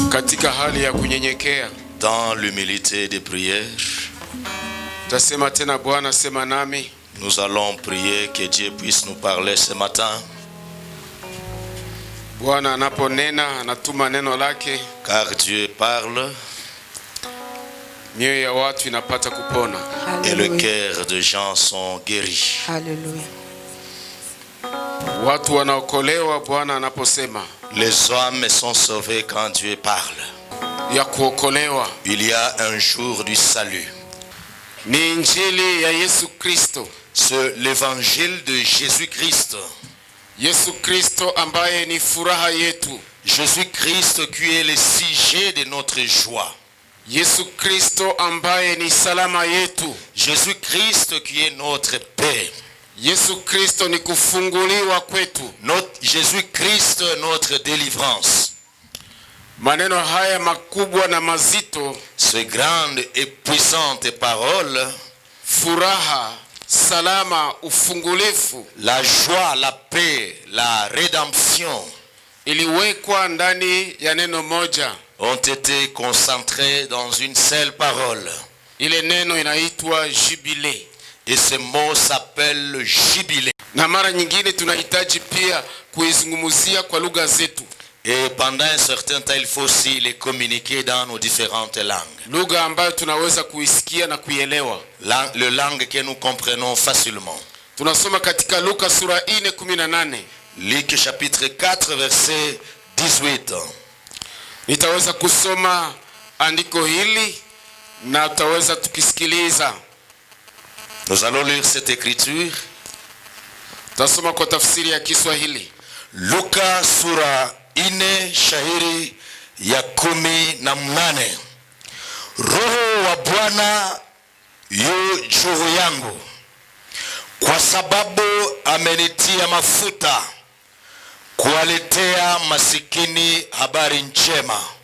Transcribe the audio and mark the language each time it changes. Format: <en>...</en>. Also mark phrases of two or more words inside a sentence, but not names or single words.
<sw>katika hali ya kunyenyekea,</sw> <fr>dans l'humilité de prière,</fr> <sw>tasema tena Bwana sema nami.</sw> <fr>Nous allons prier que Dieu puisse nous parler ce matin.</fr> <sw>Bwana anaponena anatuma neno lake,</sw> <fr>Car Dieu parle</fr> <sw>mioyo ya watu inapata kupona.</sw> <fr>et le cœur de gens sont guéris. Alléluia.</fr> <sw>Watu wanaokolewa Bwana anaposema.</sw> <fr>Les hommes sont sauvés quand Dieu parle.</fr> <sw>Ya kuokolewa,</sw> <fr>Il y a un jour du salut.</fr> <sw>ni injili ya Yesu Kristo.</sw> <fr>C'est l'évangile de Jésus-Christ.</fr> <sw>Yesu Kristo ambaye ni furaha yetu.</sw> <fr>Jésus-Christ qui est le sujet de notre joie.</fr> <sw>Yesu Kristo ambaye ni salama yetu.</sw> <fr>Jésus-Christ qui est notre paix.</fr> <sw>Yesu Kristo ni kufunguliwa kwetu.</sw> <fr>Jésus-Christ notre délivrance.</fr> <sw>Maneno haya makubwa na mazito,</sw> <fr>Ces grandes et puissantes paroles,</fr> <sw>furaha, salama, ufungulifu,</sw> <fr>la joie, la paix, la rédemption,</fr> <sw>iliwekwa ndani ya neno moja.</sw> <fr>ont été concentrées dans une seule parole.</fr> <sw>Ile neno inaitwa jubilé.</sw> <fr>Et ce mot s'appelle jubilé.</fr> <sw>Na mara nyingine tunahitaji pia kuizungumzia kwa lugha zetu.</sw> <fr>Et pendant un certain temps, il faut aussi les communiquer dans nos différentes langues.</fr> <sw>Lugha ambayo tunaweza kuisikia na kuielewa.</sw> <fr>Le langue que nous comprenons facilement.</fr> <sw>Tunasoma katika Luka sura 4:18.</sw> <fr>Luc chapitre 4 verset 18.</fr> <sw>Nitaweza kusoma andiko hili na tutaweza tukisikiliza.</sw> <fr>Nous allons lire cette écriture.</fr> <sw>Tutasoma kwa tafsiri ya Kiswahili. Luka sura 4 shahiri ya 18. Roho wa Bwana yu juu yangu, kwa sababu amenitia mafuta kuwaletea masikini habari njema.</sw>